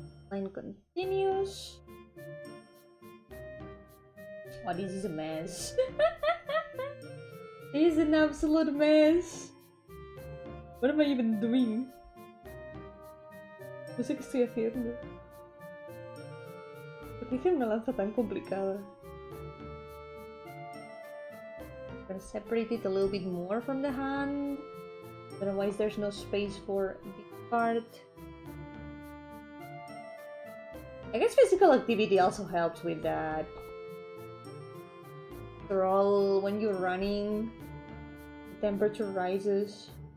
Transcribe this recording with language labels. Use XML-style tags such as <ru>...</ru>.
<en>Line continues. Oh, this is a mess. This is an absolute mess. What am I even doing?</en> <es>No sé qué estoy haciendo. Hice una lanza tan complicada.</es> <en>I'm gonna separate it a little bit more from the hand. Otherwise there's no space for the part. I guess physical activity also helps with that. After all, when you're running, the temperature rises.</en>